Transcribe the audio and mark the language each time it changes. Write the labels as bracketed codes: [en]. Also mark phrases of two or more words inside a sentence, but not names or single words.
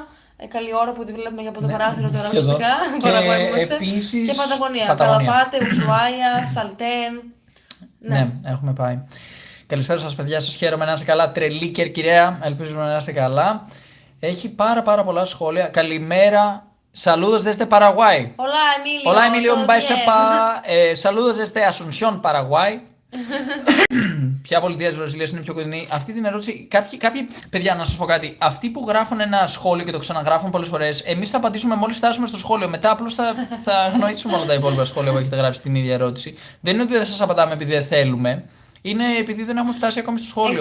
[el] Καλή ώρα που τη βλέπουμε για από το παράθυρο τώρα ουσιαστικά. Και Παταγωνία. Καλαφάτε, Ουσουάια, Σαλτέν. Ναι, έχουμε πάει. Καλησπέρα σας παιδιά, σας χαίρομαι να είστε καλά. Τρελή Κερκυραία, ελπίζουμε να είστε καλά. Έχει πάρα πολλά σχόλια. Καλημέρα. [es] Saludos desde Paraguay. Hola Emilio, un beso saludos desde Asunción, Paraguay. [el] Ποια πολιτεία της Βραζιλίας είναι πιο κοντινή? Αυτή την ερώτηση, κάποιοι παιδιά, να σας πω κάτι. Αυτοί που γράφουν ένα σχόλιο και το ξαναγράφουν πολλές φορές, εμείς θα απαντήσουμε μόλις φτάσουμε στο σχόλιο. Μετά απλώς θα αγνοήσουμε όλα τα υπόλοιπα σχόλια που έχετε γράψει την ίδια ερώτηση. Δεν είναι ότι δεν σας απαντάμε επειδή δεν θέλουμε. Είναι επειδή δεν έχουμε φτάσει ακόμη στο σχόλιο.